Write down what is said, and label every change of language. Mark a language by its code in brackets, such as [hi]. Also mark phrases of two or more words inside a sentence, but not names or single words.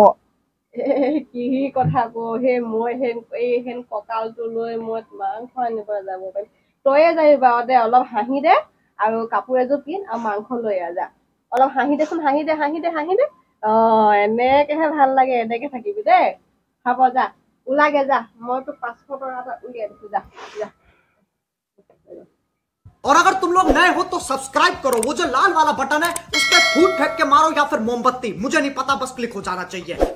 [as] কি কথা হে মই হেন কঁকালটো লৈ মই মাংস আনিব যাব পাৰিম তয়ে যাবি বাৰু দে অলপ হাঁহি দে আৰু কাপোৰ এযোৰ পিন্ধ আৰু মাংস লৈ যা অলপ হাঁহি দেচোন হাঁহি দে এনেকেহে ভাল লাগে এনেকে থাকিবি দেই হ'ব যা ওলাগে যা মই তোক 500 টকা এটা উলিয়াই দিছো যা যা [hi] और अगर तुम लोग नए हो तो सब्सक्राइब करो वो जो लाल वाला बटन है उस पर फूट फेंक के मारो या फिर मोमबत्ती मुझे नहीं पता बस क्लिक हो जाना चाहिए